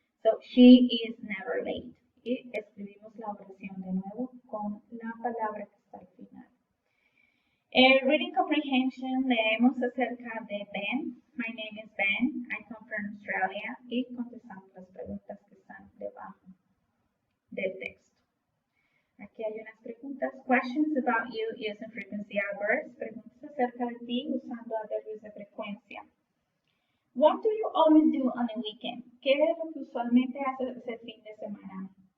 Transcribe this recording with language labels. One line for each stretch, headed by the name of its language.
English: So, she is never late.
Spanish: Y escribimos la oración de nuevo con la palabra que está al final.
English: Reading comprehension,
Spanish: leemos acerca de Ben.
English: My name is Ben. I come from Australia.
Spanish: Y contestamos las preguntas que están debajo del texto. Aquí hay unas preguntas.
English: Questions about you using frequency adverbs.
Spanish: Preguntas acerca de ti usando adverbios de frecuencia.
English: What do you always do on the weekend?
Spanish: ¿Qué es lo que usualmente haces el fin de semana?